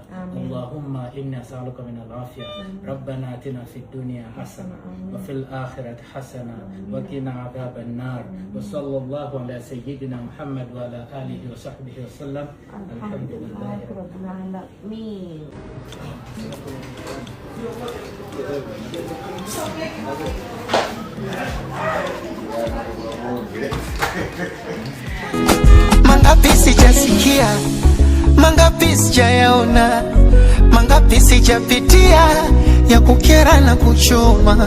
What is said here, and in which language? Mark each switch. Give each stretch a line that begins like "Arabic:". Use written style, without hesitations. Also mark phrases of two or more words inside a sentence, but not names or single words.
Arabic: اللهم إني أسألك من العافية. ربنا آتنا في الدنيا حسنة وفي الآخرة حسنة وقنا عذاب النار. وصلى الله على سيدنا محمد وعلى آله وصحبه وسلم. الحمد لله رب العالمين.
Swahili: Mangapi sijasikia, mangapi sijayaona, mangapi sijapitia ya kukera na kuchoma.